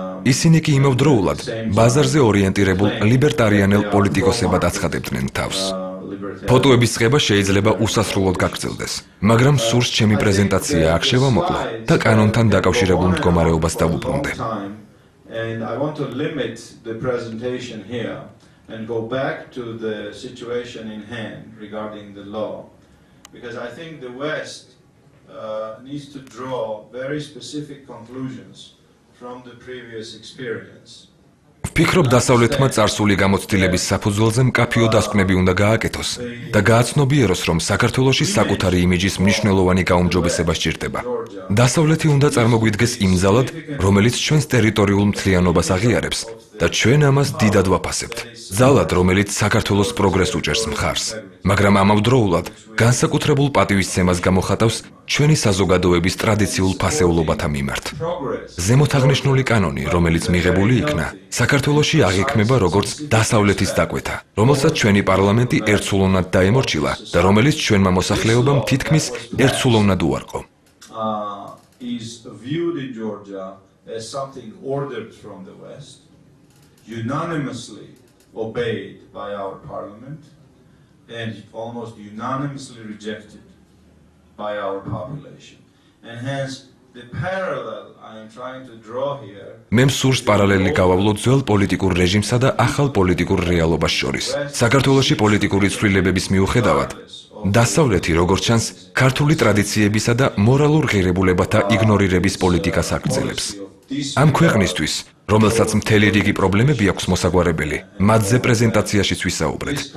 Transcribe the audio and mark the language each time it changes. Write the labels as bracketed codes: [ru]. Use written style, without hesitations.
[ka] ისინი კი იმავდროულად ბაზარზე ორიენტირებულ ლიბერტარიანელ პოლიტიკოსებად აცხადებდნენ თავს. ფოტოების წყება შეიძლება უსასრულოდ გაგრძელდეს, მაგრამ სურს ჩემი პრეზენტაცია აქ შევამოკლო და კანონთან დაკავშირებულ მდგომარეობას დავუბრუნდე. [en] And I want to limit the presentation here and go back to the situation in hand regarding the law, because I think the West needs to draw very specific conclusions from the previous experience. [ka] ვფიქრობ, დასავლეთმა წარსული გამოცდილების საფუძველზე მკაფიო დასკვნები უნდა გააკეთოს და გააცნობიეროს, რომ საქართველოში საკუთარი იმიჯის მნიშვნელოვანი გაუმჯობესება სჭირდება. დასავლეთი უნდა წარმოგვიდგეს იმ ძალად, რომელიც ჩვენს ტერიტორიულ მთლიანობას აღიარებს და ჩვენ ამას დიდად ვაფასებთ. ძალად, რომელიც საქართველოს პროგრესს უჭერს მხარს, მაგრამ ამავდროულად განსაკუთრებულ პატივისცემას გამოხატავს ჩვენი საზოგადოების ტრადიციულ ფასეულობათა მიმართ. ზემოთაღნიშნული კანონი, რომელიც მიღებული იქნა, საქართველოში აღიქმება როგორც დასავლეთის დაკვეთა, რომელსაც ჩვენი პარლამენტი ერთსულოვნად დაემორჩილა და რომელიც ჩვენმა მოსახლეობამ თითქმის ერთსულოვნად უარყო. [en] Is viewed in Georgia as something ordered from the West, unanimously obeyed by our parliament, and almost unanimously rejected by our population. And hence, the parallel I am trying to draw here. [ka] მე მსურს პარალელი გავავლო ძველ პოლიტიკურ რეჟიმსა და ახალ პოლიტიკურ რეალობას შორის. საქართველოში პოლიტიკური ცვლილებების მიუხედავად, დასავლეთი, როგორც ჩანს, ქართული ტრადიციებისა და მორალურ ღირებულებათა იგნორირების პოლიტიკას აგრძელებს. ამ ქვეყნისთვის, რომელსაც მთელი რიგი პრობლემები აქვს მოსაგვარებელი, მათზე პრეზენტაციაშიც ვისაუბრეთ.